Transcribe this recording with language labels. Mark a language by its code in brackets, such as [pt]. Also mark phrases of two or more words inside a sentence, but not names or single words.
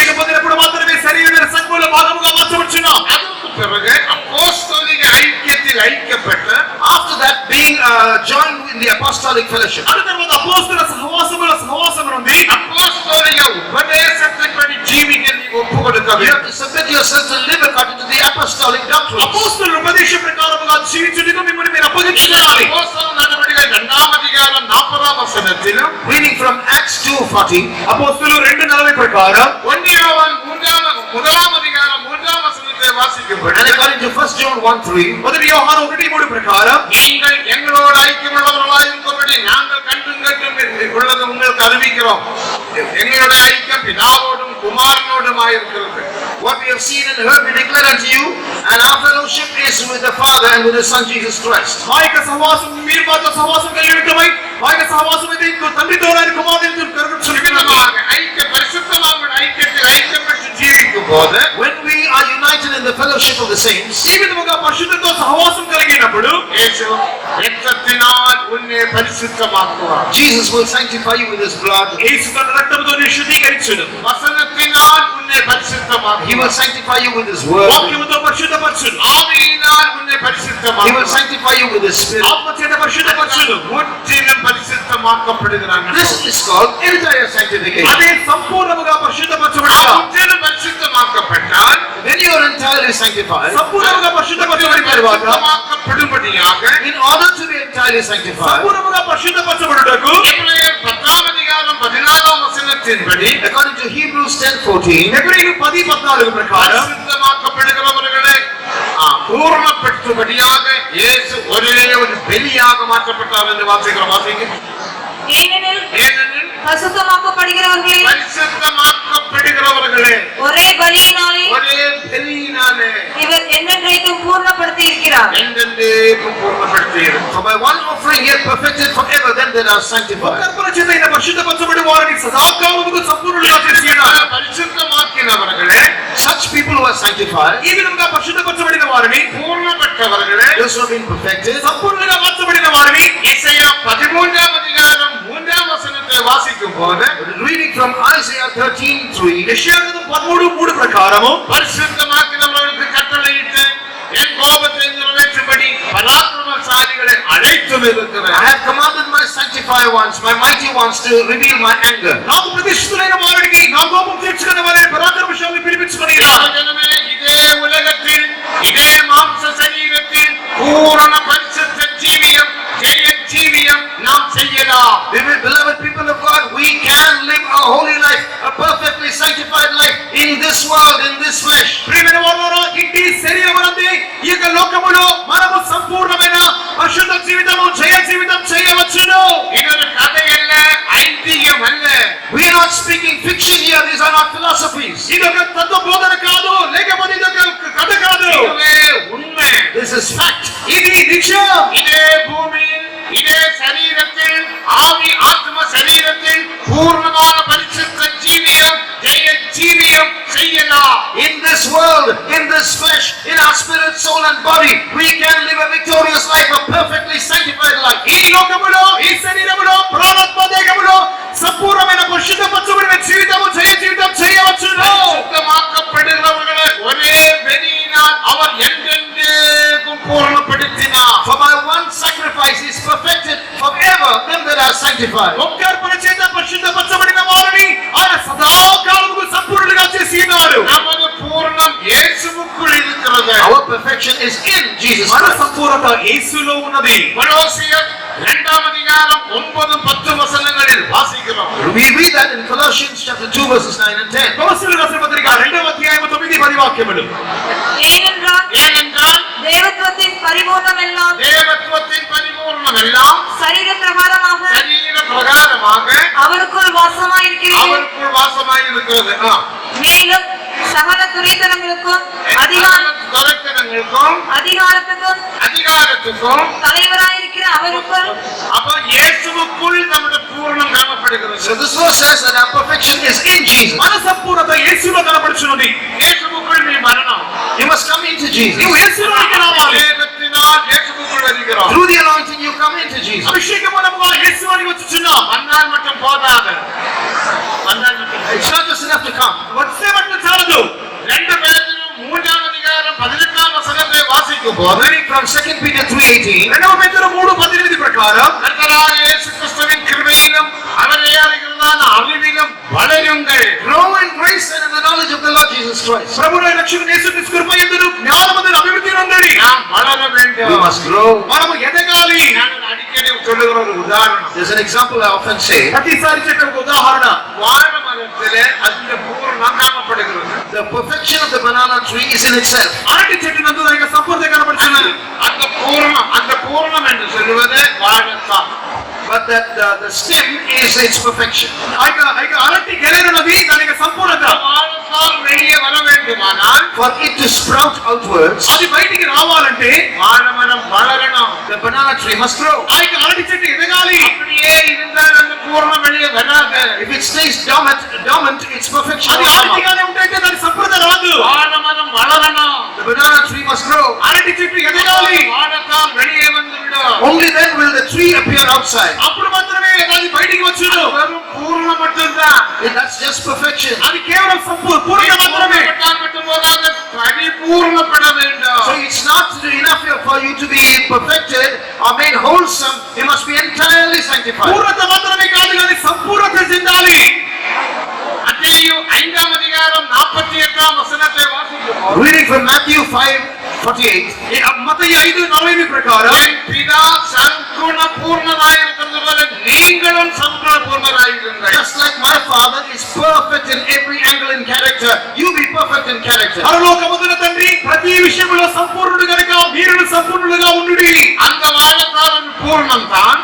[te] అభిషేకం పొందినప్పుడు మాత్రమే శరీరమైన సంఘములో భాగముగా మార్చబడుచున్నాం. [ta] அதற்கு பிறகு அப்போஸ்தலிக ஐக்கியத்தில் ஐக்கியப்பட்டு [en] After that, being joined in the apostolic fellowship. [te] ఆ తర్వాత అపోస్తలుల సహవాసములో సహవాసం ఉంది. [ta] அப்போஸ்தலிக உபதேசத்தின்படி ஜீவிக்க நீ ஒப்பு கொடுக்க [en] You have [ta] வேண்டும். [en] to submit yourself to live according to the apostolic doctrine. [te] అపోస్తలుల ఉపదేశ ప్రకారముగా జీవించుటకు మిమ్మల్ని మీరు అప్పగించుకోవాలి. [ta] அப்போஸ்தல நடவடிக்கைகள் 2ஆம் அதிகாரம் 40ஆம் வசனத்திலும் [en] Reading from Acts 2:40. [te] అపోస్తలు 2:40 ప్రకారం [ta] 1 யோவான் 3ஆம் அதிகாரம் 3ஆம் வசனத்தை வாசிக்கும்போது [en] And according to 1 John 1:3. [te] మొదటి యోహాను 1:3 ప్రకారం [ta] நீங்கள் எங்களோடு ஐக்கியமுள்ளவர்களாய் இருக்கும்படி நாங்கள் கண்டும் கேட்டும் உள்ளது உங்களுக்கு அறிவிக்கிறோம். எங்களுடைய ஐக்கியம் பிதாவோடும் குமாரனோடுமாய் இருக்கிறது. [en] What we have seen and heard we declare unto you, and our fellowship is with the Father and with His Son Jesus Christ. [te] మా యొక్క సహవాసం మీరు మాతో సహవాసం కలిగి ఉండటమై మా యొక్క సహవాసం అయితే ఇంకో తండ్రితో నాని కుమారునితో కలుగుచున్నది. [ta] விதமாக ஐக்கிய பரிசுத்தமாக ஐக்கியத்தில் ஐக்கியப்பட்டு ஜீவிக்கும் போது [en] When we are united in the fellowship of the saints, [te] ఈ విధముగా పరిశుద్ధతో సహవాసం కలిగినప్పుడు [ta] இயேசு இரத்தத்தினால் உன்னை பரிசுத்தமாக்குவார். [en] Jesus will sanctify you with His blood. [te] యేసు తన రక్తముతో నిన్ను శుద్ధీకరించును. [ta] வசனத்தினால் உன்னை [en] He [ta] பரிசுத்தமாக்குவார். [en] will sanctify you with His word. [te] వాక్యముతో పరిశుద్ధపరచును. [ta] ஆவியினால் உன்னை [en] He will [ta] பரிசுத்தமாக்குவார். [en] sanctify you with His Spirit. [te] ఆత్మ చేత పరిశుద్ధపరచును. [ta] முற்றிலும் பரிசுத்தமாக்கப்படுகிறாங்க. [en] This is called entire sanctification. [te] అదే సంపూర్ణముగా పరిశుద్ధపరచబడుట. [ta] முற்றிலும் பரிசுத்தமாக்கப்பட்டால் [en] When you are entirely sanctified, [te] సంపూర్ణముగా పరిశుద్ధపరచబడిన తరువాత [ta] பரிசுத்தமாக்கப்படும்படியாக [en] in order to be entirely sanctified, [te] సంపూర్ణముగా పరిశుద్ధపరచబడుటకు [ta] எபிரேயர் 10ஆம் அதிகாரம் 14ஆம் வசனத்தின்படி [en] according to Hebrews 10:14, [te] హెబ్రీయులు 10:14 ప్రకారం [ta] பரிசுத்தமாக்கப்படுகிறவர்களே பூர்ணப்படுத்தும்படியாக இயேசு ஒரே ஒரு பலியாக மாற்றப்பட்டார் என்று வாசிங்க. ஏனெனில் ஏனெனில் பரிசுத்தமாக்கப்படுகிறவர்களே பரிசுத்தமாக்கப்படுகிறவர்களே ஒரே பலியினாலே ஒரே பலியினாலே இவர் என்னென்றைக்கும் பூர்ணப்படுத்தி இருக்கிறார். என்றென்றைக்கும் பூர்ணப்படுத்தியிருக்கிறார். [en] for by one offering he hath perfected forever them that are sanctified. [te] కర్పణ చేత ఈయన పరిశుద్ధపరచబడి వారిని సదాకాలముకు సంపూర్ణులుగా చేసి ఉన్నాడు. [ta] பரிசுத்தமாக்கினவர்களே [en] Such people who are sanctified, [te] ఈ విధంగా పరిశుద్ధపరచబడిన వారిని [ta] பூர்ணப்பட்டவர்களே [en] those who have been perfected, [te] సంపూర్ణంగా మార్చబడిన వారిని [ta] இசையா 13ஆம் அதிகாரம் 3ஆம் வசனத்தில் வசனத்தை வாசிக்கும் போது [en] reading from Isaiah 13:3, [te] యెషయా గ్రంథం 13:3 ప్రకారము [ta] பரிசுத்தமாக்கினவர்களுக்கு கட்டளையிட்டு என் கோபத்தை நிறைவேற்றும்படி பராக்கிரமசாலிகளை அழைத்தும் இருக்கிறேன். [en] I have commanded my sanctified ones, my mighty ones, to reveal my anger. [te] నాకు ప్రతిష్ఠితులైన వారికి నా కోపం తీర్చుకునే వారే పరాక్రమశాలిని పిలిపించుకొని [ta] ஜனமே, இதே உலகத்தில் இதே மாம்ச சரீரத்தில் பூரண பரிசுத்த ஜீவியம் ஜெய ஜீவியம் நாம் செய்யலாம். [en] Beloved people of God, we can live a holy life, a perfectly sanctified life in this world, in this flesh. [te] ప్రియమైన వారలారా, ఇంటి శరీరమునందే ఈ యొక్క లోకములో మనము సంపూర్ణమైన పరిశుద్ధ జీవితము జయ జీవితం చేయవచ్చును. [ta] இது ஒரு கதை அல்ல, ஐதிகம் அல்ல. [en] We are not speaking fiction here, these are not philosophies. [te] ఇది ఒక తత్వ బోధన కాదు, లేకపోతే ఇది ఒక కథ కాదు. [ta] இதுவே உண்மை. [en] This is fact. [te] ఇది నిజం. [ta] இதே பூமியில் இதே சரீரத்தில் ஆவி ஆத்ம சரீரத்தில் பூர்ணமான பரிசுத்த ஜீவியம் ஜெய ஜீவியம் செய்யலாம். [en] In this world, in this flesh, in our spirit, soul and body, we can live a victorious life, a perfectly sanctified life. [te] ఈ లోకములో ఈ శరీరములో ప్రాణాత్మ దేహములో సంపూర్ణమైన పరిశుద్ధపరచబడిన జీవితము జయ జీవితం చేయవచ్చును. [ta] சுத்தமாக்கப்படுகிறவர்களை ஒரே பெரியினால் அவர் என்றென்றைக்கும் பூர்ணப்படுத்தினார். [en] For by one sacrifice is perfected forever them that are sanctified. [te] ఒక్క అర్పణ చేత పరిశుద్ధపరచబడిన వారిని ఆయన సదాకాలముకు సంపూర్ణులుగా చేసి ఉన్నాడు. [ta] நமது பூர்ணம் இயேசுவுக்குள் இருக்கிறது. [en] Our perfection is in Jesus [te] మన [en] Christ. [te] సంపూర్ణత యేసులో ఉన్నది. [ta] கொலோசியர் 2 அதிகாரம் 9-10 வசனங்களில் வாசிக்கிறோம். [en] We read that in Colossians chapter 2 verses 9 and 10. [te] కొలస్సీయులకు రాసిన పత్రిక 2వ అధ్యాయము 9-10 వాక్యములు. [ta] ஏனென்றால் தேவத்துவத்தின் பரிபூர்ணம் எல்லாம் தேவத்துவத்தின் பரிபூர்ணம் எல்லாம் சரீர பிரகாரமாக சரீர பிரகாரமாக அவருக்குள் வாசமாயிருக்கிறது. அவருக்குள் வாசமாய் இருக்கிறது. மேலும் சகல துரைத்தனங்களுக்கும் துரைத்தனங்களுக்கும் அதிகாரத்துக்கும் அதிகாரத்துக்கும் தலைவராயிருக்கிற அவருக்குள் அப்ப இயேசுவுக்குள் நம்முடைய பூர்ணம் காணப்படுகிறது. [en] So this verse says that our perfection is in Jesus. [te] మన సంపూర్ణత యేసులో కనబడుచున్నది. [ta] இயேசுவுக்குள் நீ வரணும். [en] You must come into Jesus. [te] నీవు యేసులోకి రావాలి. [ta] அபிஷேகத்தினால் இயேசுவுக்குள் வருகிறோம். [en] Through the anointing you come into Jesus. [te] అభిషేక మూలముగా యేసులోకి వచ్చుచున్నాం. [ta] வந்தால் மட்டும் போதாது. வந்தால் மட்டும் [en] It's not just enough to come. [te] వచ్చే మట్లు చాలదు. [ta] 2 பேதுரு 3 அதிகாரம் 18 வசனத்தை வாசிக்கும் போது [en] Reading from 2 Peter 3:18. [te] 2 పేతురు 3:18 ప్రకారం [ta] கர்த்தராகிய இயேசு கிறிஸ்துவின் கிருபையிலும் அவரை அறிகிறதான அறிவிலும் வளருங்கள். [en] Grow in grace and in the knowledge of the Lord Jesus Christ. [te] ప్రభువైన రక్షకుని యేసుక్రీస్తు కృపయందును జ్ఞానమందును అభివృద్ధి నొందిడి. [ta] நாம் வளர வேண்டும். [en] We must grow. [te] మనము ఎదగాలి. [ta] நான் அடிக்கடி சொல்லுகிற ஒரு உதாரணம். [en] There's an example I often say. [te] ప్రతిసారి చెప్పే ఒక ఉదాహరణ. [ta] வாழை மரத்திலே அந்த பூரணம் காணப்படுகிறது. [en] The perfection of the banana tree is in itself. [te] అరటి చెట్టు నందు దాని యొక్క సంపూర్ణత కనబడుచున్నది. [ta] அந்த பூரணம் என்று சொல்லுவது வாழைத்தான். [en] But that the stem is its perfection. [te] ఆ యొక్క అరటి గెలనున్నది దాని యొక్క సంపూర్ణత. [ta] வாழைத்தால் வெளியே வர வேண்டுமானால் [en] For it to sprout outwards, [te] అది బయటికి రావాలంటే [ta] வாழை மரம் வளரணும். [en] the banana tree must grow. [te] ఆ యొక్క అరటి చెట్టు ఎదగాలి. [ta] அப்படியே இருந்தால் அந்த பூரணம் வெளியே வராது. [en] If it stays dormant, its perfection [te] అది [en] will come out. [te] అరటిగానే ఉంటే దాని సంపూర్ణత రాదు. [ta] வாழை மரம் வளரணும். [en] The banana tree must grow. [te] అరటి చెట్టు ఎదగాలి. [ta] வாழைத்தால் வெளியே வந்துவிடும். [en] Only then will the tree appear outside. [te] అప్పుడు మాత్రమే అది బయటికి వచ్చును. [ta] வெறும் பூர்ணம் மட்டும்தான். [en] That's just perfection. [te] అది కేవలం పూర్ణ మాత్రమే. [ta] பூர்ணப்பட்டால் மட்டும் போதாது, பரிபூர்ணப்பட வேண்டும். [en] So it's not enough for you to be perfected or made wholesome. You must be entirely sanctified. [te] పూర్ణత మాత్రమే కాదు కానీ సంపూర్ణత చెందాలి. [ta] மத்தேயு 5 அதிகாரம் 48 வசனத்தை வாசிக்கிறோம். [en] Reading from Matthew 5:48. [te] మత్తయి 5:40 ప్రకారం [ta] என் பிதா சங்குண பூர்ணராயிருக்கிறது போல நீங்களும் சங்குண பூர்ணராயிருங்கள். [en] Just like my Father is perfect in every angle in character, you be perfect in character. [te] పరలోకమందున తండ్రి ప్రతి విషయంలో సంపూర్ణుడు గనుక మీరు సంపూర్ణులుగా ఉండుడి. [ta] அந்த வாழைத்தாவின் பூர்ணம் தான்.